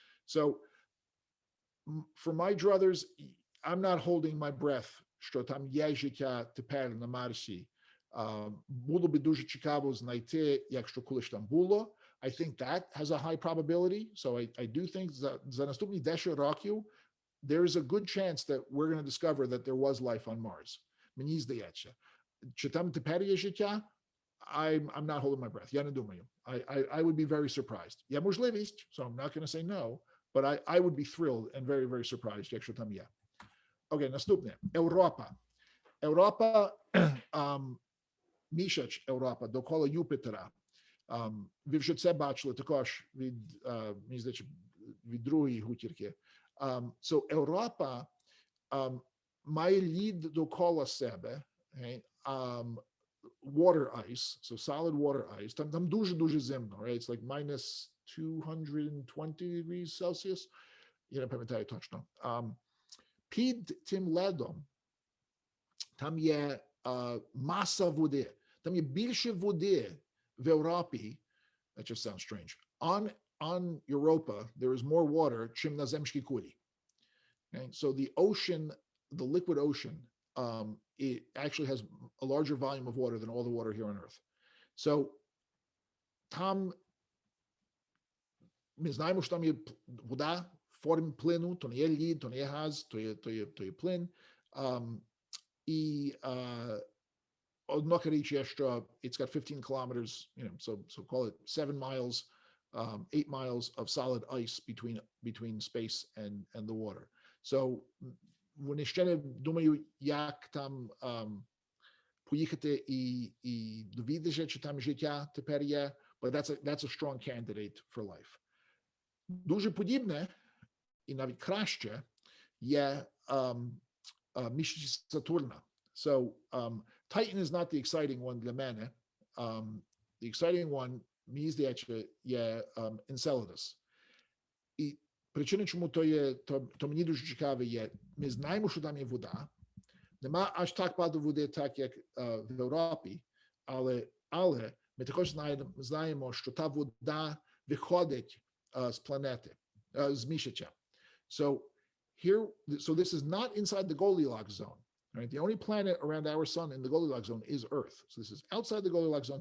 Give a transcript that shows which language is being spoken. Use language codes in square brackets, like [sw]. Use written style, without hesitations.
[en] So for my druthers, I'm not holding my breath. [uk] Що там є життя тепер на Марсі. Було би дуже цікаво знайти, якщо колись там було. [en] I think that has a high probability. So I do think [uk] за наступні 10 років [en] there is a good chance that we're going to discover that there was life on Mars. [uk] Мені здається. Чи там тепер є життя? [en] I'm not holding my breath. [uk] Я не думаю. [en] I would be very surprised. [uk] Є можливість, [en] so I'm not going to say no, but I would be thrilled and very, very surprised, [uk] якщо там є. Окей, наступне. Європа. Європа, місяць Європа довкола Юпітера. Ви вже це бачили також від, мені здається, від другої гутірки. So Європа має лід довкола себе, okay? [en] Water ice, so solid water ice. [uk] Там дуже зимно, right? [en] It's like minus 220 degrees Celsius. [uk] Я не пам'ятаю точно. Під тим ледом там є маса води. Там є більше води в Європі. [en] That just sounds strange. On Europa, there is more water [uk] чим на земській кулі. [en] Okay? So the ocean, the liquid ocean, it actually has a larger volume of water than all the water here on Earth. [uk] So там ми знаємо, що там є вода, форм плину, то не є лід, то не є газ, то є плин. І однака річ є, що [en] it's got 15 kilometers, so call it 7 miles, 8 miles of solid ice between space and the water. [uk] So вони ще не думаю, як там поїхати і довідатися, чи там життя тепер є, [en] but that's a strong candidate for life. [uk] Дуже подібне, і навіть краще, є місяць Сатурна. [en] So Titan is not the exciting one [uk] для мене. [en] The exciting one, [uk] мені здається, [en] є Enceladus. [uk] І причина, чому то мені дуже цікаве є, ми знаємо, що там є вода. Нема аж так багато води, так як в Європі, але ми також знаємо, що та вода виходить з планети, з місяця. [en] So this is not inside the Goldilocks zone. Right? The only planet around our sun in the Goldilocks zone is Earth. So this is outside the Goldilocks zone.